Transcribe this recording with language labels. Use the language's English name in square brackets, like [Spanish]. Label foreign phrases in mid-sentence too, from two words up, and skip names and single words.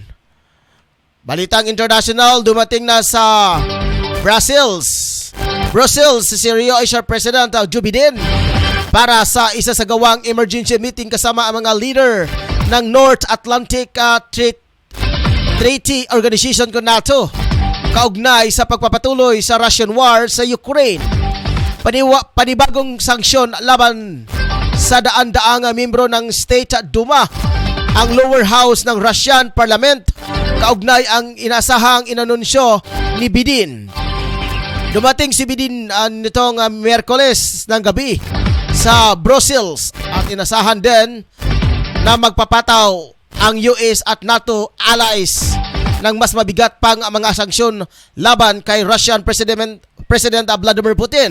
[Filipino] Balitang international, dumating na sa Brussels, si Rio Asia President Joe Biden para sa isasagawang [English] emergency meeting [Filipino] kasama ang mga leader ng North Atlantic Treaty Organization ko NATO kaugnay sa pagpapatuloy sa [English] Russian war [Filipino] sa Ukraine. Panibagong sanksyon laban sa daan-daang membro ng State Duma, ang [English] lower house [Filipino] ng Russian Parliament, kaugnay ang inasahang inanunsyo ni Biden. Dumating si Biden nitong Miyerkules ng gabi sa Brussels at inasahan din na magpapataw ang US at NATO allies ng mas mabigat pang mga sanksyon laban kay Russian President Vladimir Putin.